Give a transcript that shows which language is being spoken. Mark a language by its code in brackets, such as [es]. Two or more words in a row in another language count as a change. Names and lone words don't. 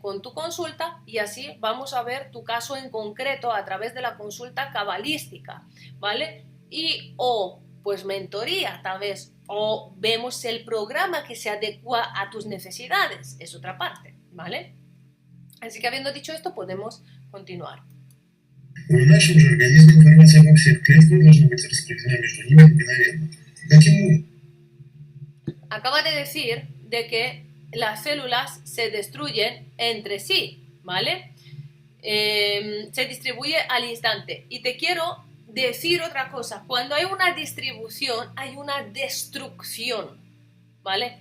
[es] Con tu consulta, y así vamos a ver tu caso en concreto a través de la consulta cabalística, ¿vale? Y o pues mentoría tal vez, o vemos el programa que se adecua a tus necesidades, es otra parte, ¿vale? Así que habiendo dicho esto, podemos continuar. [ru] В нашем же организме информация обо всех клетках должна быть распределена между ними мгновенно. Каким образом? [es] Acaba de decir de que las células se destruyen entre sí, ¿vale? Se distribuye al instante. Y te quiero decir otra cosa. Cuando hay una distribución, hay una destrucción, ¿vale?